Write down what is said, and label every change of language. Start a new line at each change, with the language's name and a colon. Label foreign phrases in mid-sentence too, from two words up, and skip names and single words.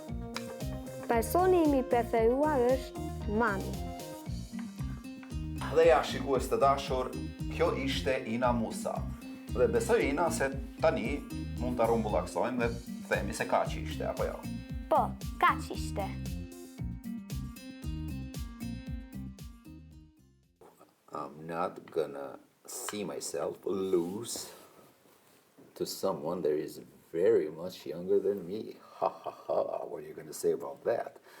Albanian: Personi im i preferuar është mami. Dhe ja, shikues të dashur, kjo ishte Ina Musa. Dhe besoj Ina se tani mund të rumbullaksojmë dhe themi se kaq ishte, apo jo? Po, kaq ishte.
English: I'm not gonna see myself lose to someone that is very much younger than me. Ha ha ha, what are you gonna say about that?